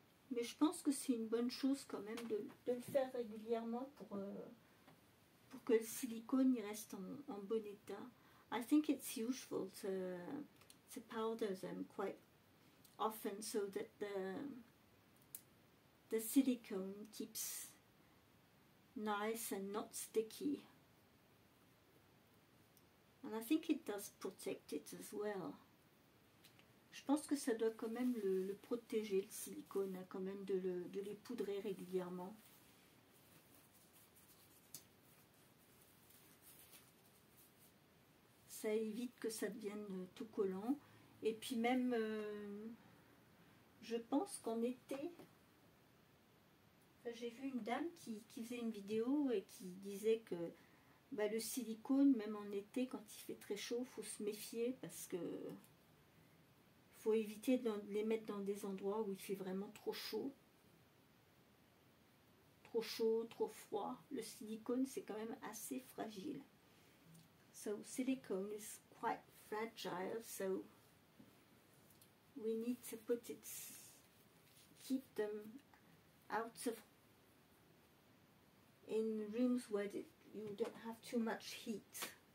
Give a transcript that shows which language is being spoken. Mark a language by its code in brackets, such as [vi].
[fr] Mais je pense que c'est une bonne chose quand même de le faire régulièrement pour que le silicone y reste en bon état. [en] I think it's useful to powder them quite often so that the silicone keeps nice and not sticky. And I think it does protect it as well. [fr] Je pense que ça doit quand même le protéger, le silicone, hein, quand même de les poudrer régulièrement. Ça évite que ça devienne tout collant. Et puis même, je pense qu'en été, j'ai vu une dame qui faisait une vidéo et qui disait que Bah, le silicone, même en été, quand il fait très chaud, faut se méfier parce que faut éviter de les mettre dans des endroits où il fait vraiment trop chaud. Trop chaud, trop froid. Le silicone, c'est quand même assez fragile. [en] So silicone is quite fragile, so we need to put it, keep them out of, in rooms where you don't have too much heat.